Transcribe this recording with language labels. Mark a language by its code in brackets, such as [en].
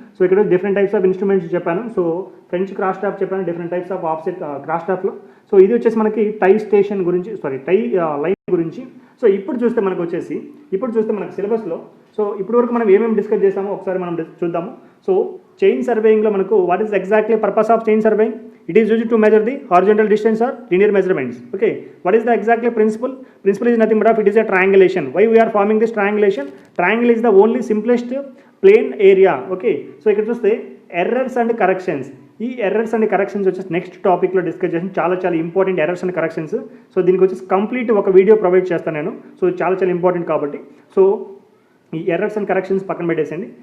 [te] So ఇక్కడ different types of instruments చెప్పాను. So French cross staff చెప్పాను, different types of offset cross స్టాఫ్లో. So ఇది వచ్చేసి మనకి టై లైన్ గురించి. సో ఇప్పుడు చూస్తే మనకు సిలబస్లో సో ఇప్పుడు వరకు మనం ఏమేమి డిస్కస్ చేసామో ఒకసారి మనం చూద్దాము. సో చైన్ సర్వేయింగ్లో మనకు [en] What is exactly purpose of chain surveying? It is used to measure the horizontal distance or linear measurements. Okay, what is the exactly principle? Principle is nothing but it is a triangulation. Why we are forming this triangulation? Triangle is the only simplest plane area. Okay, so [te] ఇక్కడ చూస్తే errors and corrections. ఈ errors and corrections వచ్చేసి next టాపిక్లో discuss చేసి చాలా చాలా important errors and corrections. So దీనికి వచ్చేసి కంప్లీట్ ఒక వీడియో ప్రొవైడ్ చేస్తాను నేను. సో చాలా చాలా ఇంపార్టెంట్ కాబట్టి సో ఈ ఎర్రర్స్ అండ్ కరెక్షన్స్ పక్కన పెట్టేసండి.